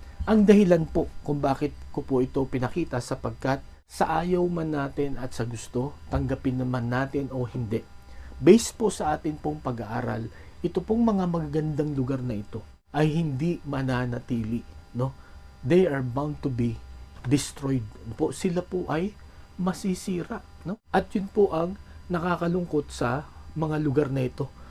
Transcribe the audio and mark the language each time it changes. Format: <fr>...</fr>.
<tl>Ang dahilan po kung bakit ko po ito pinakita sapagkat sa ayaw man natin at sa gusto, tanggapin naman natin o hindi. Based po sa atin pong pag-aaral, ito pong mga magagandang lugar na ito ay hindi mananatili, no?</tl> <en>They are bound to be destroyed.</en> <tl>Po, sila po ay masisira, no? At yun po ang nakakalungkot sa mga lugar na ito.</tl>